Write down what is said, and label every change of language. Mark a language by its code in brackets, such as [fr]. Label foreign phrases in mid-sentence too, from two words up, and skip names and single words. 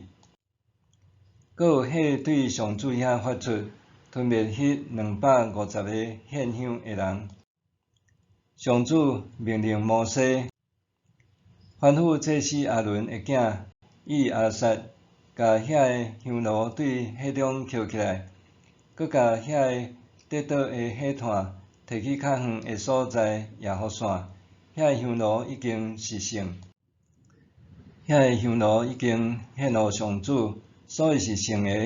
[nan] 搁有火对上主遐发出，吞灭迄250个献香的人。上主命令摩西，吩咐祭司阿伦的囝以阿撒，甲遐个香炉对火中捡起来，搁甲遐个跌倒的火炭摕去较远的所在耶和散。遐个香炉已经实圣，遐个香炉已经献予上主，所以是圣的。